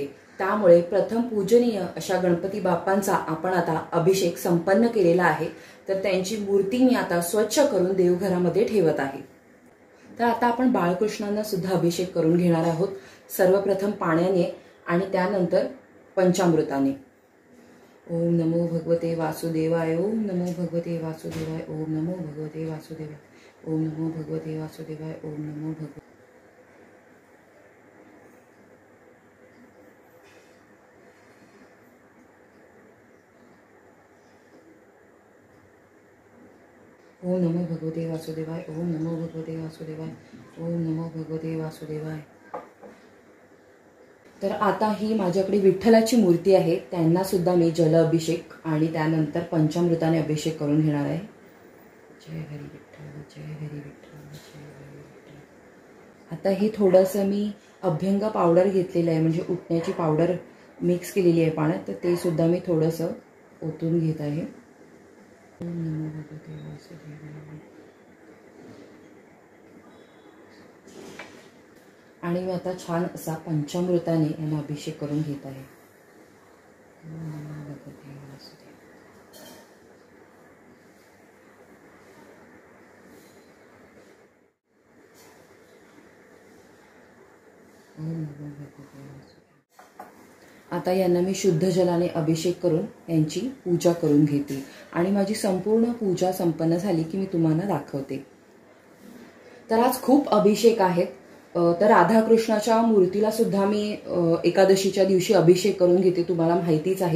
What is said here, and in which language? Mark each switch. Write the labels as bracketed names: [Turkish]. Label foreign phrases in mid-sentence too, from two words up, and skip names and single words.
[Marathi] त्यामुळे प्रथम पूजनीय अशा गणपती बाप्पांचा आपण आता अभिषेक संपन्न केलेला आहे. तर त्यांची मूर्ती मी आता स्वच्छ करून देवघरामध्ये ठेवत आहे. तर आता आपण बाळकृष्णांना सुद्धा अभिषेक करून घेणार आहोत. सर्वप्रथम पाण्याने आणि त्यानंतर पंचामृताने. [Sanskrit] ओम नमो भगवते वासुदेवाय. ओम नमो भगवते वासुदेवाय. ओम नमो भगवते वासुदेवाय. ओम नमो भगवते वासुदेवाय. ओम नमो भगवते ओम नमो भगवते वासुदेवाय. ओम नमो भगवते वासुदेवाय. ओम नमो भगवते वासुदेवाय. [Marathi] तर आता ही माझ्याकडे विठ्ठलाची मूर्ती आहे, त्यांना सुद्धा मी जल अभिषेक आणि त्यानंतर पंचामृताने अभिषेक करून घेणार आहे. जय हरी विठ्ठल, जय हरी विठ्ठल, जय हरी विठ्ठल. आता ही थोडंसं मी अभ्यंग पावडर घेतलेलं आहे, म्हणजे उठण्याची पावडर मिक्स केलेली आहे पाण्यात. तर ते सुद्धा मी थोडंसं ओतून घेत आहे. [Sanskrit] ओम नमो भगवते वासुदेवाय. [Marathi] आणि मी आता छान असा पंचामृताने यांना अभिषेक करून घेत आहे. [Sanskrit] ओम नमो भगवते वासुदेवाय. ओम नमो भगवते वासुदेवाय. [Marathi] आता यांना मी शुद्ध जलाने अभिषेक करून यांची पूजा करून घेते आणि माझी संपूर्ण पूजा संपन्न झाली की मी तुम्हाला दाखवते. तर आज खूप अभिषेक आहेत. तर राधाकृष्णाच्या मूर्तीला सुद्धा मी एकादशीच्या दिवशी अभिषेक करून घेते, तुम्हाला माहितीच आहे.